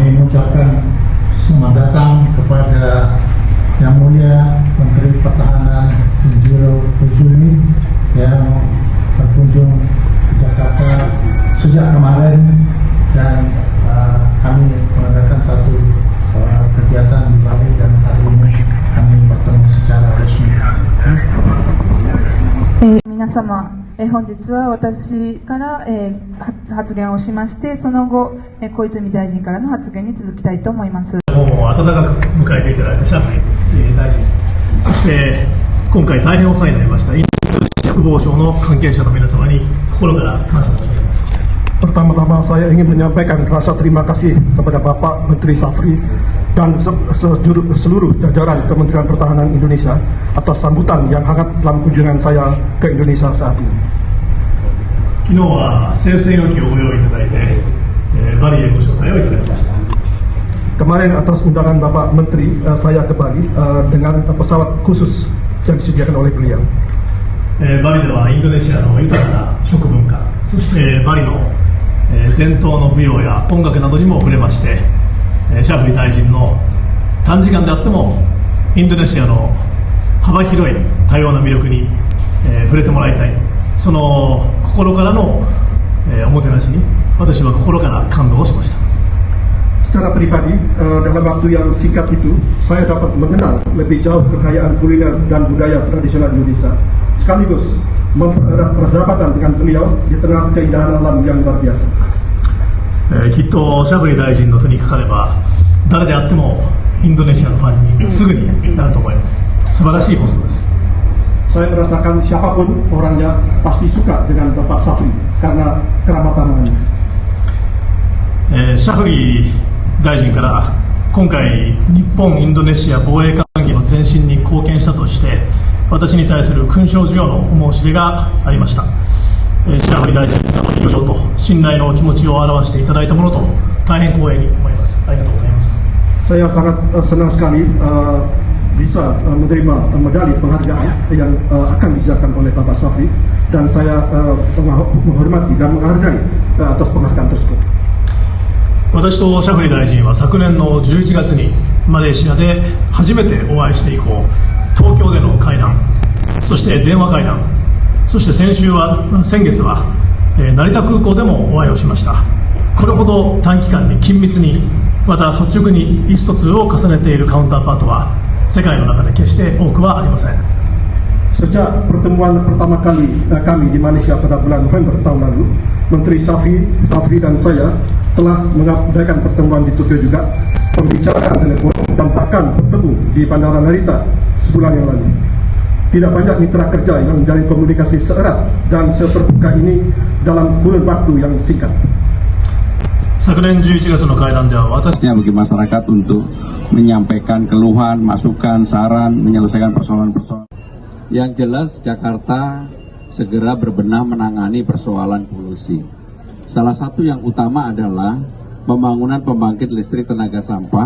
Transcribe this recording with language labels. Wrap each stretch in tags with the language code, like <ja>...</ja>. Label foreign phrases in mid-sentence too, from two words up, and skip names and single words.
<id>mengucapkan selamat datang kepada Yang Mulia Menteri Pertahanan Insinyur Kusumi yang berkunjung ke Jakarta sejak kemarin, dan kami mengadakan satu kegiatan di Bali, dan hari ini kami bertemu secara resmi.</id> <ja>皆様、本日は私から、発言をしまして、その後、小泉大臣からの発言に続きたいと思います。もう温かく迎えていただいたシャープ大臣、そして今回大変お世話になりましたインドネシア国防省の関係者の皆様に心から感謝申し上げます。</ja> <id>Pertama-tama saya ingin menyampaikan rasa terima kasih kepada Bapak Menteri Safri dan seluruh jajaran Kementerian Pertahanan Indonesia atas sambutan yang hangat dalam kunjungan saya ke Indonesia saat ini.</id> <ja>昨日は政府専用機をご用意いただいて、バリへご招待をいただきました。</ja> <id>Kemarin atas undangan Bapak Menteri, saya ke Bali dengan pesawat khusus yang disediakan oleh beliau.</id> <ja>バリではインドネシアの豊かな食文化、そしてバリの伝統の舞踊や音楽などにも触れまして、シャーフリ大臣の短時間であってもインドネシアの幅広い多様な魅力に触れてもらいたい、その心からのおもてなしに私は心から感動をしました。</ja> <id>Secara pribadi, dalam waktu yang singkat itu, saya dapat mengenal lebih jauh kekayaan kuliner dan budaya tradisional Indonesia, sekaligus mempererat persahabatan dengan beliau di tengah keindahan alam yang luar biasa.</id> <ja>きっとシャーフリー大臣の手にかかれば誰であってもインドネシアのファンにすぐになると思います。素晴らしいポストです。</ja> <id>Saya merasakan siapapun orangnya pasti suka dengan Bapak Safri karena keramat tamannya.</id> <ja>シャフリー大臣から今回日本インドネシア防衛関係の前進に貢献したとして私に対する勲章授与の申し出がありました。シャフリー大臣の表情と信頼の気持ちを表していただいたものと大変光栄に思います。ありがとうございます。</ja> <id>Saya sangat senang sekali bisa menerima medali penghargaan yang akan disediakan oleh Bapak Safri, dan saya menghormati dan menghargai atas penghargaan tersebut.</id> <ja>私とシャフリー大臣は昨年の11月にマレーシアで初めてお会いして以降、東京での会談、そして電話会談、そして先月は成田空港でもお会いをしました。これほど短期間に緊密に、また率直に意思疎通を重ねているカウンターパートは世界の中で決して多くはありません。</ja> <id>Sejak pertemuan pertama kali kami di Malaysia pada bulan November tahun lalu, Menteri Safri dan saya telah mengadakan pertemuan di Tokyo juga, pembicaraan telepon, dan bahkan bertemu di Bandara Narita sebulan yang lalu. Tidak banyak mitra kerja yang menjalin komunikasi seerat dan seterbuka ini dalam kurun waktu yang singkat.</id> <ja>昨年11月の会談では私nya</ja> <id>bagi masyarakat untuk menyampaikan keluhan, masukan, saran, menyelesaikan persoalan-persoalan. Yang jelas Jakarta segera berbenah menangani persoalan polusi. Salah satu yang utama adalah pembangunan pembangkit listrik tenaga sampah.</id>